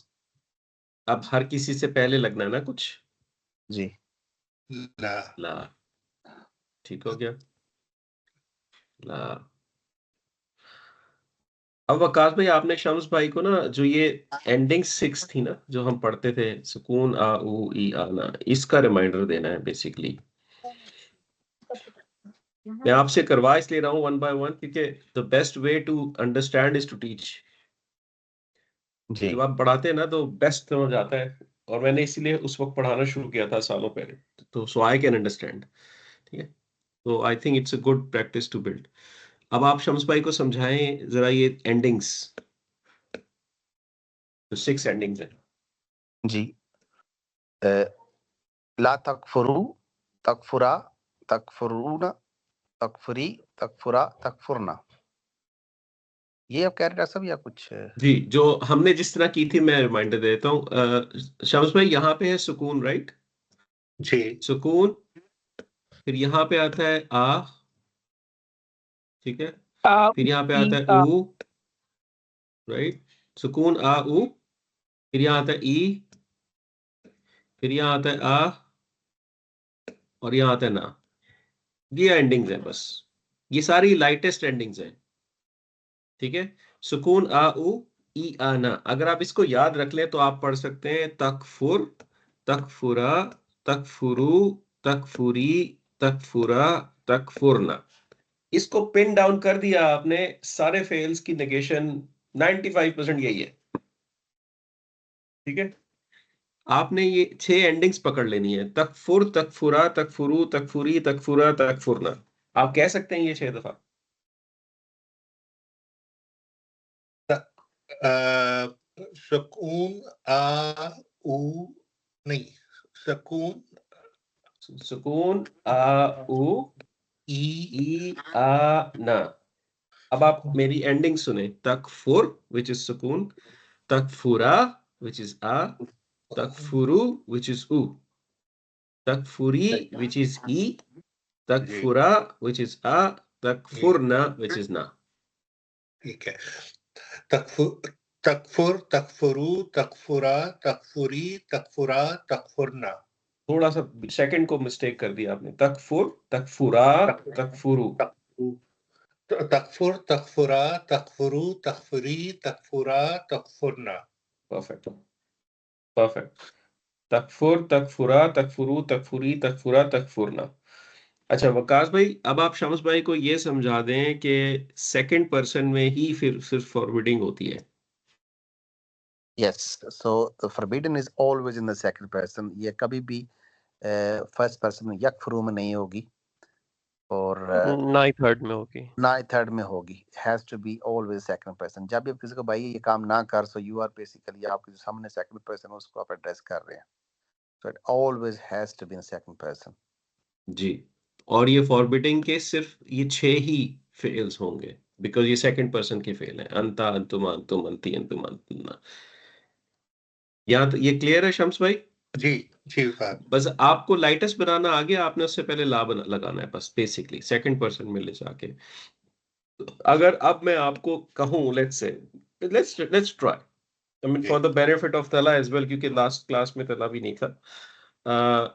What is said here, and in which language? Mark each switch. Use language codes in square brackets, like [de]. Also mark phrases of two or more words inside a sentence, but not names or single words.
[hi] अब हर किसी से पहले लगना है ना कुछ। जी ला ला, ठीक हो गया। ला। अब वकास भाई, आपने शम्स भाई को ना जो ये एंडिंग 6 थी ना जो हम पढ़ते थे, सुकून आ ऊ ई आना, इसका रिमाइंडर देना है बेसिकली। मैं आपसे करवा इसलिए रहा हूँ 1 by 1 क्योंकि [en] the best way to understand is to teach. [hi] जी जब आप पढ़ाते हैं ना तो बेस्ट समझ आता है, और मैंने इसीलिए उस वक्त पढ़ाना शुरू किया था सालों पहले, तो [en] so I can understand. [hi] ठीक है, तो [en] I think it's a good practice to build. [hi] अब आप शम्स भाई को समझाएं जरा ये एंडिंग्स, तो 6 एंडिंग्स हैं। [ar] जी لا تكفروا، تكفرا، تكفرونَ، تكفري، تكفرا، تكفرن. [hi] ये आप कह रहे हैं डॉक्टर साहब या कुछ? जी, जो हमने जिस तरह की थी मैं रिमाइंडर देता हूँ। शम्स भाई यहाँ पे है सुकून, राइट? जी सुकून, फिर यहाँ पे आता है आ, ठीक है, आ फिर यहाँ पे ई आता है आ ऊ, राइट? सुकून आ ऊ, फिर यहाँ आता है ई, फिर यहाँ आता है आ, और यहाँ आता है ना। ये एंडिंग्स हैं बस, ये सारी [en] lightest endings [hi] हैं। ठीक है, सुकून आ ऊ ई आना, अगर आप इसको याद रख लें तो आप पढ़ सकते हैं [ar] تكفرْ، تكفرا، تكفروا، تكفري، تكفرا، تكفرن. [hi] इसको [en] pin down [hi] कर दिया आपने, सारे फेल्स की नेगेशन 95% यही है। ठीक है, आपने ये 6 एंडिंग्स पकड़ लेनी है, [ar] تكفرْ، تكفرا، تكفروا، تكفري، تكفرا، تكفرن. [hi] आप कह सकते हैं ये 6 दफा। सुकून आ ऊ नहीं, सुकून सुकून आ ऊ ई ई आ ना। अब आप मेरी एंडिंग सुने, तकफुर [en] which is [hi] सुकून, तकफुरा [en] which is [hi] आ, तकफुरु [en] which is [hi] ऊ, तकफुरी [en] which is [hi] ई, तकफुरा [en] which is [hi] आ, तकफुरना [en] which is [hi] ना। ठीक है, [ar] تكفرْ، تكفرْ، تكفروا، تكفرا، تكفري، تكفرا، تكفرن. [hi] थोड़ा सा सेकंड को मिस्टेक कर दिया आपने, [ar] تكفرْ، تكفرا، تكفروا. تكفرْ، تكفرا، تكفروا، تكفري، تكفرا، تكفرن. [en] perfect, perfect. [ar] تكفرْ، تكفرا، تكفروا، تكفري، تكفرا، تكفرن. [hi] अच्छा वकास भाई, अब आप शम्स भाई को ये समझा दें कि [en] second person [hi] में ही फिर सिर्फ फॉरवर्डिंग होती है। [en] Yes, so the forbidden is always in the second person. [hi] ये कभी भी [en] first person [hi] में यकफुरू में नहीं होगी, और ना ही थर्ड में होगी, ना ही थर्ड में होगी। [en] has to be always second person. [hi] जब भी आप किसी को भाई ये काम ना कर, [en] so you are basically [hi] आपके जो सामने [en] second person [hi] उसको आप एड्रेस कर रहे हैं। [en] so it always has to be in second person. [hi] जी, और ये फॉरबिडिंग के सिर्फ ये 6 ही फेल्स होंगे, बिकॉज ये [en] second person [hi] के फेल है। [ar] अंता, أنتما، أنتم، أنتِ، أنتم، أنتن. [hi] यहाँ तो ये क्लियर है शम्स भाई? जी जी साहब। बस आपको लाइटेस्ट बनाना आ गया, आपने उससे पहले ला लगाना है बस, [en] basically second person [hi] में ले जाके। अगर अब मैं आपको कहूं, [en] let's say, let's try, I mean for the benefit of तला as well, [hi] क्योंकि लास्ट क्लास में तला भी नहीं था।